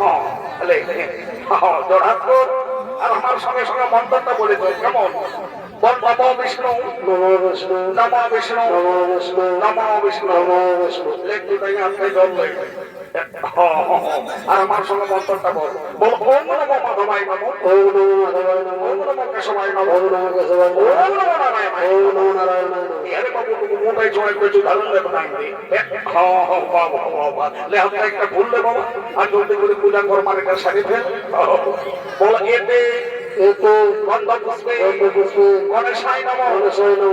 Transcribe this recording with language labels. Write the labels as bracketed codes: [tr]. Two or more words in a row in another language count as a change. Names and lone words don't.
[bn] জোড়হাত কর আর আমার সঙ্গে সঙ্গে মন্ত্রটা বলে দেবো কেমন? [sa] বল নমো বিষ্ণু নমো বিষ্ণু নমো বিষ্ণু নমো বিষ্ণু নমো বিষ্ণু নমো বিষ্ণু। [bn] একটু তাই আপনি জল লাগবে আর আমার সঙ্গে মন্ত্রটা বল। [sa] বল ওম নমো মাধবায় নমো, ওম নমো মাধবায় নমো, ওম নমো কেশবায় নমো, ওম নমো কেশবায় নমো, ওম নমো নারায়ণায়, ওম নমো নারায়ণায় নমো। [bn] আরে বাবু তুমি মোটাই জয় করেছো, দারুণ দেব না আমি। বাবা বাবা লে হাতে একটা ভুললে বাবা, আর জলদি করে পূজা কর, মানে একটা শাড়ি ফেল। [sa] বল এতে এতে গন্ধ পুষ্পে গণেশায় নমো, গণেশায় নমো।